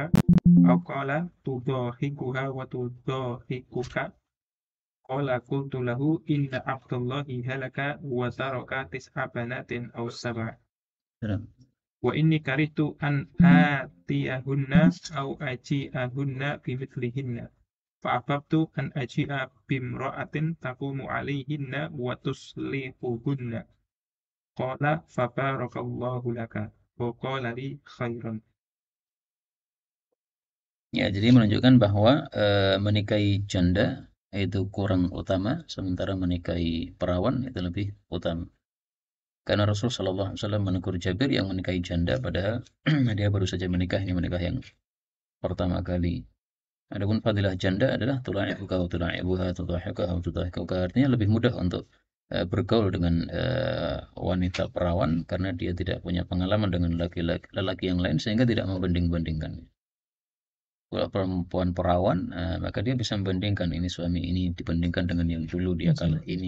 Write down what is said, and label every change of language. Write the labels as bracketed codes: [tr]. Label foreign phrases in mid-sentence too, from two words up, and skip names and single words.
[ar] أو قال تضاحكها وتضاحكك قال قلت له إن عبد الله هلك وترك 9 بنات أو 7 وإني كرهت أن آتيهن أو أجيئهن بمثلهن فأحببت أن أجيء بامرأة تقوم عليهن وتصلحهن قال فبارك الله لك وقال لي خيرا. [id] Ya, jadi menunjukkan bahwa menikahi janda itu kurang utama, sementara menikahi perawan itu lebih utama. Karena Rasul Shallallahu Alaihi Wasallam menegur Jabir yang menikahi janda, padahal dia baru saja menikah yang pertama kali. Adapun fadilah janda adalah [ar] تلاعبك وتلاعبها تضاحكها وتضاحكك, [id] artinya lebih mudah untuk bergaul dengan wanita perawan karena dia tidak punya pengalaman dengan lelaki yang lain sehingga tidak membanding-bandingkan. Kalau perempuan perawan, maka dia bisa membandingkan ini suami ini dibandingkan dengan yang dulu dia kalah ini.